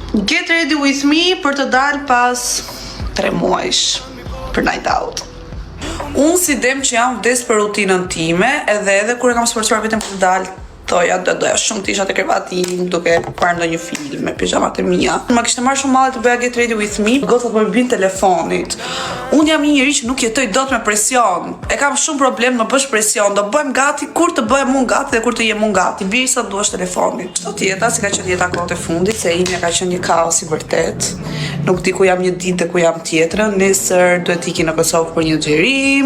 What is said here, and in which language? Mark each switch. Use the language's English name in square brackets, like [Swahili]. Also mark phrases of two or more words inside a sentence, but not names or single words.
[English] Get ready with me [Albanian] për të dalë pas 3 muajsh për [English] night out. [Albanian] Unë si dem që jam vdes për rutinën time, edhe kur e kam sforcuar vetëm për të dalë, thoja doja shumë të isha te krevati im duke parë ndonjë film me pijamat e mia. Ma kishte marrë shumë malli të bëja [English] get ready with me, [Albanian] gocat më bin telefonit. Unë jam një njeri që nuk jetoj dot me presion. E kam shumë problem më bësh presion, do bëjmë gati kur të bëhem unë gati dhe kur të jem unë gati. Biri sa duash telefonit. Çdo jeta si ka qenë jeta kohët e fundit, se imja ka qenë një kaos i vërtet. Nuk di ku jam një ditë dhe ku jam tjetrën. Nesër duhet iki në Kosovë për një xhirim.